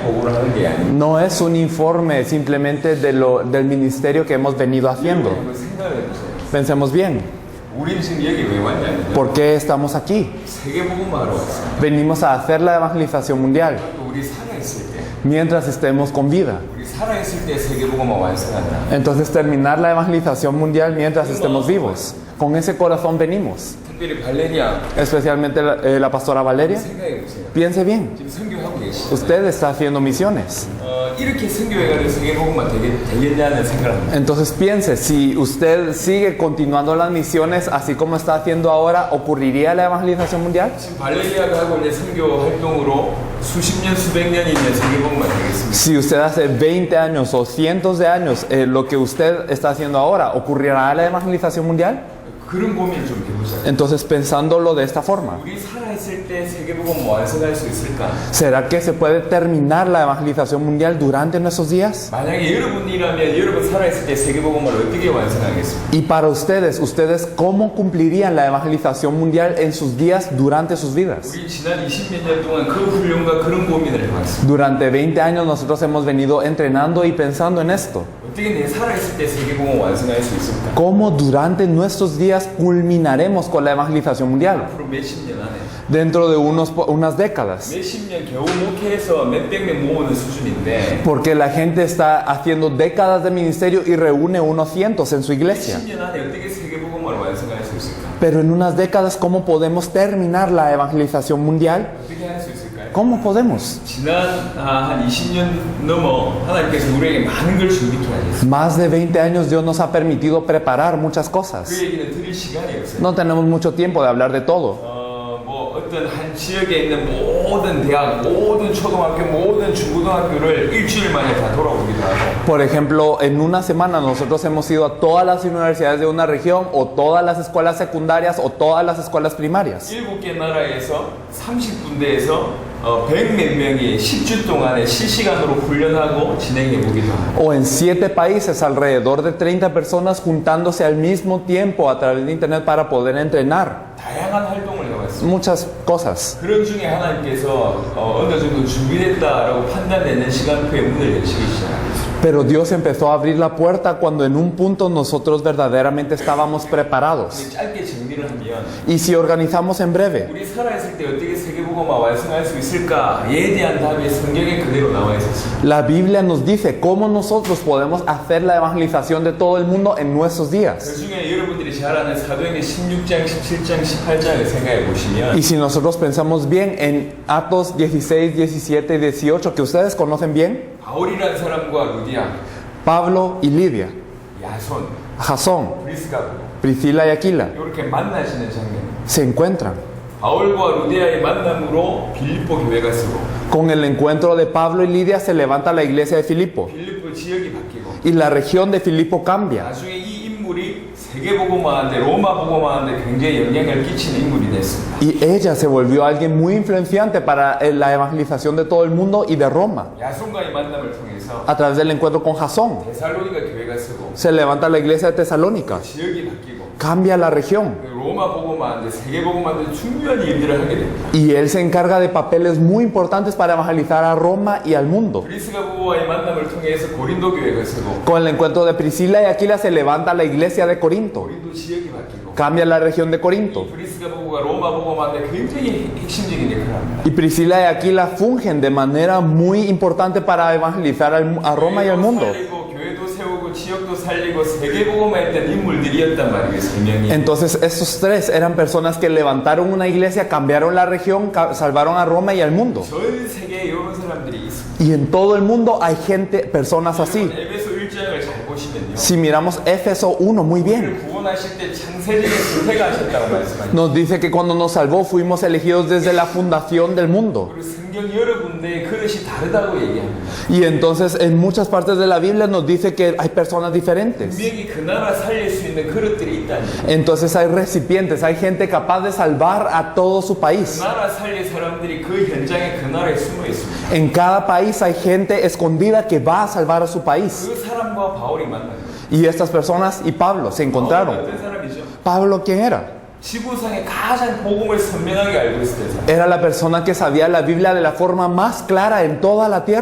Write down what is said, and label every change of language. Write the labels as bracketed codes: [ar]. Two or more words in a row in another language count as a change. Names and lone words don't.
[ko] 보고를 하는 게 아니에요. [es] No es un informe simplemente del ministerio que hemos venido haciendo. [ko] 한번 생각을 해보세요. [es] Pensemos bien, [ko] 우리는 지금 여기 왜 왔냐면요. [es] ¿por qué estamos aquí? [ko] 세계복음화하러 왔어요. [es] Venimos a hacer la evangelización mundial [ko] 또 우리 살아있을 때, [es] mientras estemos con vida. [ko] 우리 살아있을 때 세계복음화 완성한다. [es] Entonces terminar la evangelización mundial mientras estemos vivos. Con ese corazón venimos. [ko] 특별히 발레리아 [es] Especialmente la pastora Valeria. [ko] 생각해보세요. [es] Piense bien, [ko] 지금 선교하고 계시죠. [es] usted está haciendo misiones. [ko] 이렇게 선교해가지고 세계복음화 되겠냐는 생각을 합니다. [es] Entonces piense, si usted sigue continuando las misiones así como está haciendo ahora, ¿ocurriría la evangelización mundial? [ko] 지금 발레리아가 하고 있는 선교 활동으로 수십 년, 수백 년이면 세계복음화 되겠습니다. [es] Si usted hace 20 años o cientos de años lo que usted está haciendo ahora, ¿ocurrirá la evangelización mundial? [ko] 그런 고민을 좀 해보자고요. [es] Entonces pensándolo de esta forma, [ko] 우리 살아있을 때 세계복음 완성할 수 있을까? [es] ¿será que se puede terminar la evangelización mundial durante nuestros días? [ko] 만약에 여러분이라면 여러분 살아있을 때 세계복음을 어떻게 완성하겠습니까? [es] Y para ustedes, ¿cómo cumplirían la evangelización mundial en sus días durante sus vidas? [ko] 우리 지난 20몇 년 동안 그 훈련과 그런 고민을 해왔습니다. [es] Durante 20 años nosotros hemos venido entrenando y pensando en esto. [ko] 어떻게 내 살아있을 때 세계복음 완성할 수 있을까? [es] ¿Cómo durante nuestros días culminaremos con la evangelización mundial? [ko] 앞으로 몇십 년 안에 [es] Dentro de unas décadas. [ko] 몇십 년 겨우 목회해서 몇백 명 모으는 수준인데 [es] Porque la gente está haciendo décadas de ministerio y reúne unos cientos en su iglesia. [ko] 10년 안에 어떻게 세계복음을 완성할 수 있을까? [es] Pero en unas décadas, ¿cómo podemos terminar la evangelización mundial? [ko] 어떻게 할 수 있을까요? [es] ¿Cómo podemos? [ko] 지난 한 20년 넘어 하나님께서 우리에게 많은 걸 준비케 하셨어요. [es] Más de 20 años Dios nos ha permitido preparar muchas cosas. [ko] 그 얘기는 드릴 시간이 없어요. [es] No tenemos mucho tiempo de hablar de todo. [ko] 뭐 어떤 한 지역에 있는 모든 대학, 모든 초등학교, 모든 중고등학교를 일주일 만에 다 돌아오기도 하고. [es] Por ejemplo, en una semana nosotros hemos ido a todas las universidades de una región o todas las escuelas secundarias o todas las escuelas primarias. [ko] 7개 나라에서 30군데에서 100몇 명이 10주 동안에 실시간으로 훈련하고 진행해 보기도 하고. [es] O en 7 países, alrededor de 30 personas juntándose al mismo tiempo a través de internet para poder entrenar. [ko] 다양한 활동을 해왔습니다. [es] Muchas cosas. [ko] 그런 중에 하나님께서 어느 정도 준비됐다라고 판단되는 시간표에 문을 여시기 시작합니다. [es] Pero Dios empezó a abrir la puerta cuando en un punto nosotros verdaderamente estábamos preparados. [ko] 짧게 정리를 하면 [es] Y si organizamos en breve, [ko] 우리 살아있을 때 어떻게 세계복음화 완성할 수 있을까에 대한 답이 성경에 그대로 나와 있었습니다. [es] la Biblia nos dice cómo nosotros podemos hacer la evangelización de todo el mundo en nuestros días. [ko] 그 중에 여러분들이 잘 아는 사도행전 16장, 17장, 18장을 생각해 보시면 [es] Y si nosotros pensamos bien en Atos 16, 17 y 18, que ustedes conocen bien, [ko] 바울이라는 사람과 루디아, [es] Pablo y Lidia, [ko] 야손, [es] Jasón, [ko] 브리스가 [es] Priscila y Aquila, [ko] 이렇게 만나시는 장면. [es] se encuentran. [ko] 바울과 루디아의 만남으로 빌립보 교회가 쓰고 [es] Con el encuentro de Pablo y Lidia se levanta la iglesia de Filipo [ko] 빌립보 지역이 바뀌고 [es] y la región de Filipo cambia. [ko] 나중에 이 인물이 세계복음화하는데 로마 복음화하는데 굉장히 영향을 끼치는 인물이 됐습니다. [es] Y ella se volvió alguien muy influenciante para la evangelización de todo el mundo y de Roma. [ko] 야손과의 만남을 통해서 [es] A través del encuentro con Jasón [ko] 데살로니가 교회가 쓰고 [es] se levanta la iglesia de Tesalónica, [ko] 지역이 바뀌고 [es] cambia la región. [ko] 로마 복음화하는데 세계복음화하는데 중요한 일들을 하게 됩니다. [es] Y él se encarga de papeles muy importantes para evangelizar a Roma y al mundo. [ko] 브리스가 부부와의 만남을 통해서 고린도 교회가 쓰고 [es] Con el encuentro de Priscila y Aquila se levanta la iglesia de Corinto, [ko] 고린도 지역이 바뀌고 [es] cambia la región de Corinto. [ko] 브리스가 부부가 로마 복음화하는데 굉장히 핵심적인 역할을 합니다. [es] Y Priscila y Aquila fungen de manera muy importante para evangelizar a Roma y al mundo. [ko] 살리고 교회도 세우고 지역도 살리고 세계복음화했던 인물들이었단 말이에요. 세 명이. [es] Entonces estos tres eran personas que levantaron una iglesia, cambiaron la región, salvaron a Roma y al mundo. [ko] 전 세계에 이런 사람들이 있습니다. [es] Y en todo el mundo hay gente, personas así. [ko] 에베소 1장을 잘 보시면요. [es] Si miramos Éfeso 1 muy bien, [ko] 우리를 구원하실 때 창세전에 선택 하셨다고 말씀하셨어요. [es] nos dice que cuando nos salvó fuimos elegidos desde la fundación del mundo. [ko] 그리고 성경 여러 군데의 그릇이 다르다고 얘기합니다. [es] Y entonces en muchas partes de la Biblia nos dice que hay personas diferentes. [ko] 분명히 그 나라 살릴 수 있는 그릇들이 있다니. [es] Entonces hay recipientes, hay gente capaz de salvar a todo su 그 país. [ko] 나라 살릴 사람들이 그 현장에 그 나라에 숨어 있습니다. [es] En cada país hay gente escondida que va a salvar a su país. [ko] 그 사람과 바울이 만난 거예요. [es] Y estas personas y Pablo se [ko] 바울은 [es] encontraron. [ko] 어떤 사람이죠? [es] Pablo, ¿quién era? [ko] 지구상에 가장 복음을 선명하게 알고 있었던 사람. [es] Era la persona que sabía la Biblia de la forma más clara en toda la tierra.